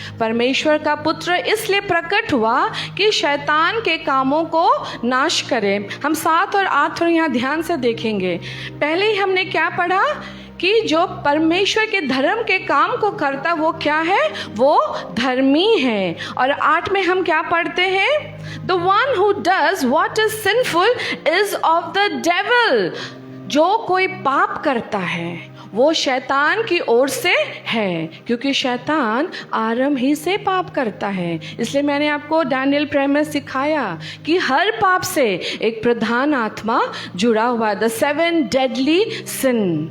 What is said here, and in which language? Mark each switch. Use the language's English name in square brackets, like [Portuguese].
[Hindi] परमेश्वर का पुत्र इसलिए प्रकट हुआ कि शैतान के कामों को नाश करे। हम 7 और 8 और यहाँ ध्यान से देखेंगे। पहले ही हमने क्या पढ़ा कि जो परमेश्वर के धर्म के काम को करता वो क्या है? वो धर्मी है। और 8 में हम क्या पढ़ते हैं? [English] The one who does what is sinful is of the devil। [Hindi] जो कोई पाप करता है वो शैतान की ओर से है, क्योंकि शैतान आरंभ ही से पाप करता है। इसलिए मैंने आपको डैनियल प्रेयर में सिखाया कि हर पाप से एक प्रधान आत्मा जुड़ा हुआ है, [English] The 7 deadly sin।